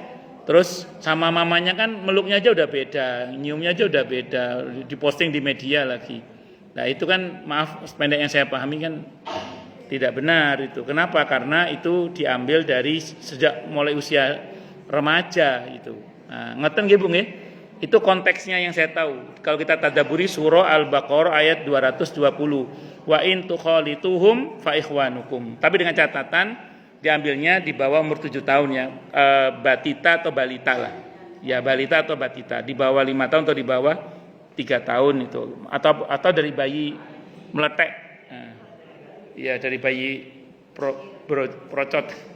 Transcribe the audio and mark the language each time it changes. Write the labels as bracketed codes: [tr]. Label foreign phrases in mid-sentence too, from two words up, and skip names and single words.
[id] Terus sama mamanya kan meluknya aja udah beda, nyiumnya aja udah beda, diposting di media lagi. Nah itu kan maaf, sependek yang saya pahami kan Tidak benar itu. Kenapa? Karena itu diambil dari sejak mulai usia remaja itu. Nah, [jv] ngeten nggih Bu nggih? [id] Itu konteksnya yang saya tahu. Kalau kita tadabburi surah Al-Baqarah ayat 220. [ar] وإن تخالطوهم فإخوانكم. [id] Tapi dengan catatan diambilnya di bawah umur 7 tahun ya. Batita atau balita lah. Ya, balita atau batita, di bawah 5 tahun atau di bawah 3 tahun itu. Atau dari bayi meletek. Ya, dari bayi procot.